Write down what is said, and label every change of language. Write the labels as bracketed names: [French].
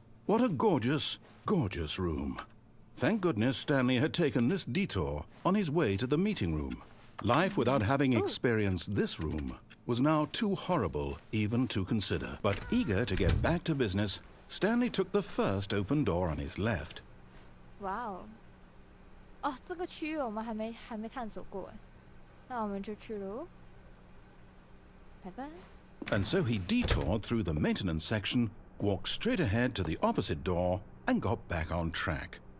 [English] What a gorgeous, gorgeous room. Thank goodness Stanley had taken this detour on his way to the meeting room. Life without having experienced this room was now too horrible even to consider. But eager to get back to business, Stanley took the first open door on his left. [Chinese] 哇哦！哦，这个区域我们还没探索过哎，那我们就去喽，拜拜。 [English] And so he detoured through the maintenance section, walked straight ahead to the opposite door, and got back on track.